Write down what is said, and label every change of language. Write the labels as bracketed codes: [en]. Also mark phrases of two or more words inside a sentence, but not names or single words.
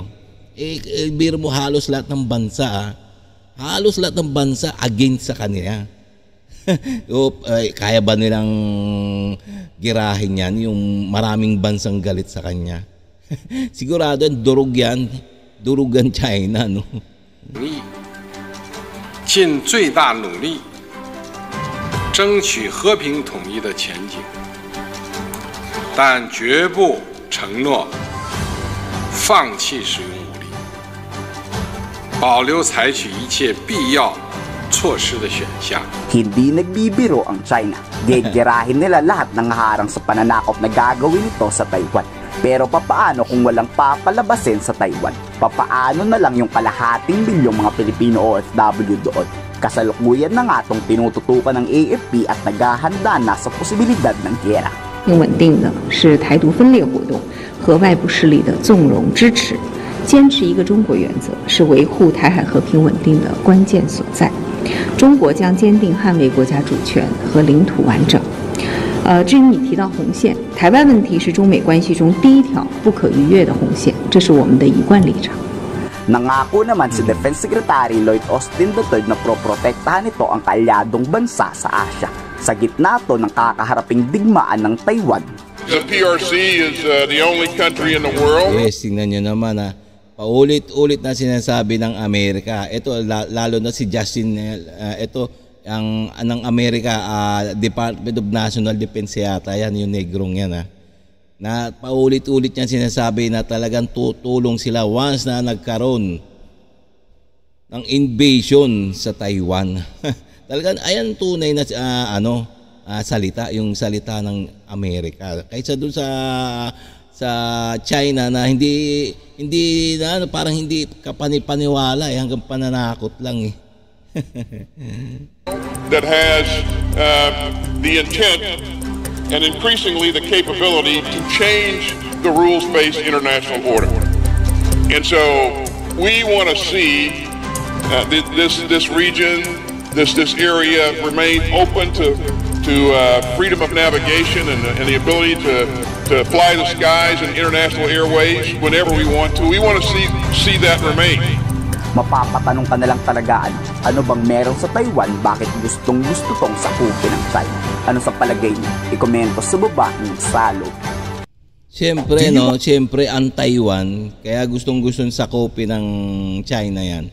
[tl] Biro mo halos lahat ng bansa, against sa kanila. Kaya ba nilang girahin yan yung maraming bansang galit sa kanya? Sigurado durog yan China, no. [zh] 尽最大努力争取和平统一的前景，但绝不承诺放弃使用武力，保留采取一切必要措施的选项。 [tl] Hindi nagbibiro ang China. Gegerahin nila lahat ng harang sa pananakop na gagawin ito sa Taiwan. Pero papaano kung walang papalabasin sa Taiwan? Papaano na lang yung kalahating milyong mga Pilipino OFW doon? Kasalukuyan na nga itong tinututukan ng AFP at naghahanda na sa posibilidad ng giyera. [zh] 稳定的是台独分裂活动和外部势力的纵容支持，坚持一个中国原则是维护台海和平稳定的关键所在。中国将坚定捍卫国家主权和领土完整。至于你提到红线，台湾问题是中美关系中第一条不可逾越的红线，这是我们的一贯立场。 [tl] Nangako naman si Defense Secretary Lloyd Austin III na proprotektahan ito ang kaalyadong bansa sa Asia sa gitna to ng kakaharaping digmaan ng Taiwan. [en] The PRC is the only country in the world. [tl] Yes, tingnan nyo naman paulit-ulit na sinasabi ng Amerika. Ito lalo na si Justin, ito ang ng Amerika, Department of National Defense yata yan, yung negrong yan na paulit-ulit niya sinasabi na talagang tutulong sila once na nagkaroon ng invasion sa Taiwan. Talagang ayan tunay na salita, yung salita ng Amerika. Kaysa dun sa China na hindi na parang hindi kapanipaniwala, hanggang pananakot lang [en] That has the intent and increasingly the capability to change the rules-based international order. And so we want to see this region, this area remain open to freedom of navigation and the ability to fly the skies and international airways whenever we want to. We want to see that remain. [tl] Mapapatanong ka na lang talaga, ano bang meron sa Taiwan? Bakit gustong-gusto tong sakupin ng China? Ano sa palagay niyo? I-komento sa baba ng salo. Siyempre ang Taiwan, kaya gustong-gustong sakupin ng China yan.